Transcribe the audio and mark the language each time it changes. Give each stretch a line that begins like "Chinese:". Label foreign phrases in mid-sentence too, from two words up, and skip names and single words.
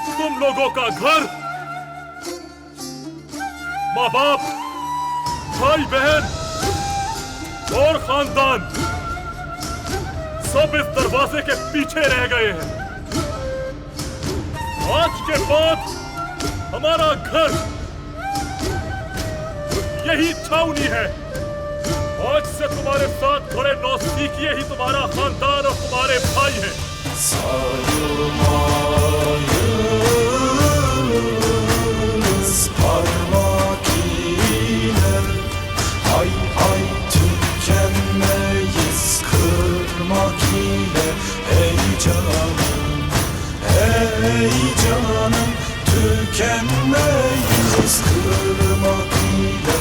Hindi: तुम लोगों का घर, माँ बाप, भाई बहन और खानदान सब इस दरवाजे के पीछे रह गए हैं। आज के बाद हमारा घर यही छावनी है। आज से तुम्हारे साथ खड़े नौसीखिए ही तुम्हारा खानदान और तुम्हारे भाई हैं।
Turkish: Hay hay tükenmeyiz kırmak ile. Ey canım tükenmeyiz kırmak ile.